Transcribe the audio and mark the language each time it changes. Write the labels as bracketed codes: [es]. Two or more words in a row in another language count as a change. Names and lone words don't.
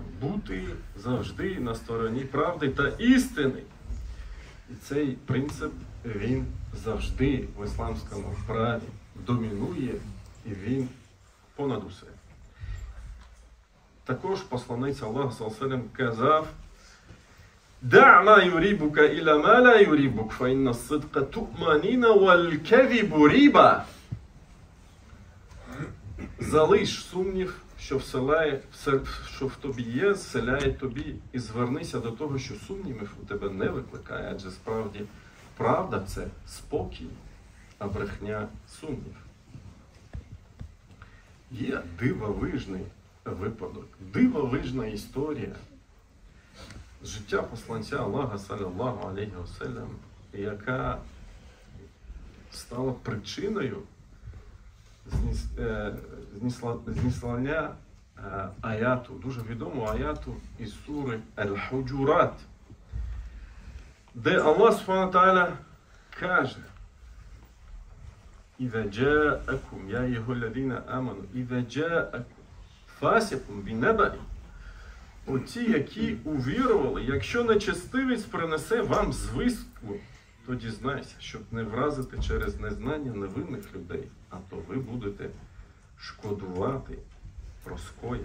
[uk] Бути завжди на стороні правди та істини. І цей принцип, він завжди в ісламському праві домінує, і він понад усе. Також посланець Аллаха [ar] صلى الله عليه وسلم [uk] казав, [ar] «دع ما يريبك إلى ما لا يريبك فإن الصدق طمأنينة والكذب ريبة». [uk] Залиш сумнів, що в тобі є, вселяє тобі, і звернися до того, що сумнівів у тебе не викликає, адже справді правда – це спокій, а брехня – сумнів. Є дивовижний випадок, дивовижна історія з життя посланця Аллаха, [ar] صلى الله عليه وسلم, [uk] яка стала причиною знесення аяту, дуже відомого аяту із сури Аль-Худжурат, де Аллах [ar] سبحانه وتعالى [uk] каже, [ar] «إذا جاءكم يا أيها الذين آمنوا إذا جاءكم فاسق بنبإ». [uk] Оті, які увірували, якщо нечестивець принесе вам звістку, то дізнайся, щоб не вразити через незнання невинних людей, а то ви будете шкодувати про скоєне.